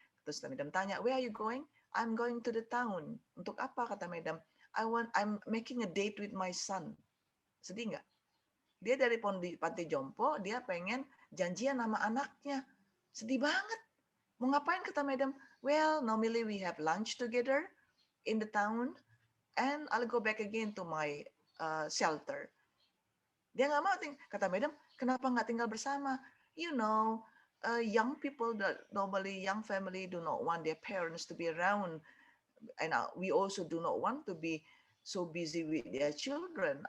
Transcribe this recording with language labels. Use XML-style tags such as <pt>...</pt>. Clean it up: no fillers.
<id>Terus Madam tanya,</id> <en>where are you going? I'm going to the town.</en> <id>Untuk apa kata Madam?</id> <en>I'm making a date with my son.</en> <id>Sedih nggak? Dia dari panti jompo, dia pengen janjian sama anaknya. Sedih banget. Mau ngapain kata Madam?</id> <en>Well, normally we have lunch together in the town, and I'll go back again to my shelter.</en> <id>Dia nggak mau, kata Madam, kenapa nggak tinggal bersama?</id> <en>You know, young people, normally young family do not want their parents to be around, and we also do not want to be so busy with their children.</en>